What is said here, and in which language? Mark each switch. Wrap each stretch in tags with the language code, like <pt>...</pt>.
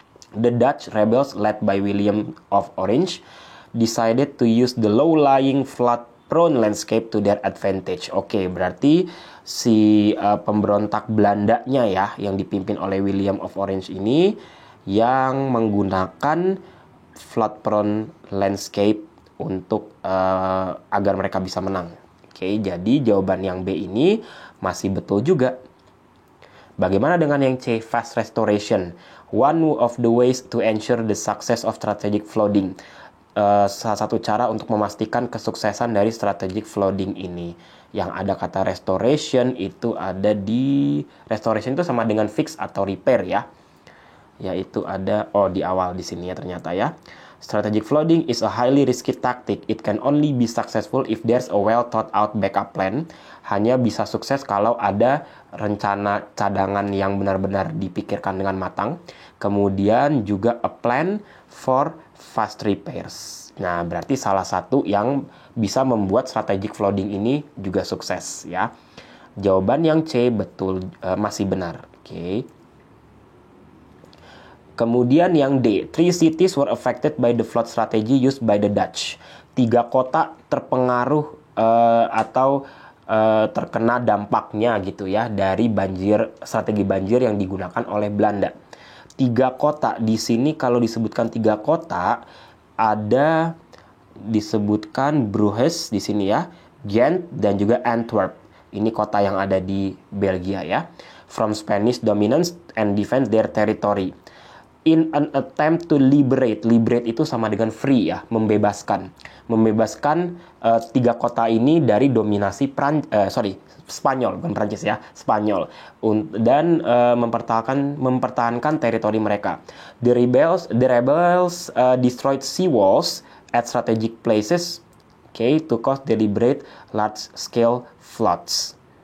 <en>The Dutch rebels led by William of Orange decided to use the low-lying flood-prone landscape to their advantage.</en> <id>Oke, berarti si pemberontak Belandanya ya, yang dipimpin oleh William of Orange ini, yang menggunakan</id> <en>flood-prone landscape</en> <id>untuk agar mereka bisa menang. Oke, jadi jawaban yang B ini masih betul juga. Bagaimana dengan yang C,</id> <en>fast restoration? One of the ways to ensure the success of strategic flooding.</en> <id>Salah satu cara untuk memastikan kesuksesan dari strategic flooding ini. Yang ada kata restoration itu ada di... Restoration itu sama dengan fix atau repair ya. Yaitu ada... di awal di sini ya ternyata ya.</id> <en>Strategic flooding is a highly risky tactic. It can only be successful if there's a well thought out backup plan.</en> <id>Hanya bisa sukses kalau ada rencana cadangan yang benar-benar dipikirkan dengan matang. Kemudian juga</id> <en>a plan for fast repairs.</en> <id>Nah, berarti salah satu yang bisa membuat strategic flooding ini juga sukses ya. Jawaban yang C betul, masih benar. Oke. Kemudian yang D,</id> <en>3 cities were affected by the flood strategy used by the Dutch.</en> <id>3 kota terpengaruh atau terkena dampaknya gitu ya dari strategi banjir yang digunakan oleh Belanda. 3 kota di sini, kalau disebutkan 3 kota, ada disebutkan Bruges di sini ya, Ghent dan juga Antwerp. Ini kota yang ada di Belgia ya.</id> <en>From Spanish dominance and defense their territory. In an attempt to liberate</en> <id>itu sama dengan free ya, membebaskan 3 kota ini dari dominasi Spanyol, bukan Prancis ya, Spanyol, dan mempertahankan teritori mereka.</id> <en>The rebels destroyed sea walls at strategic places, to cause deliberate large scale floods.</en>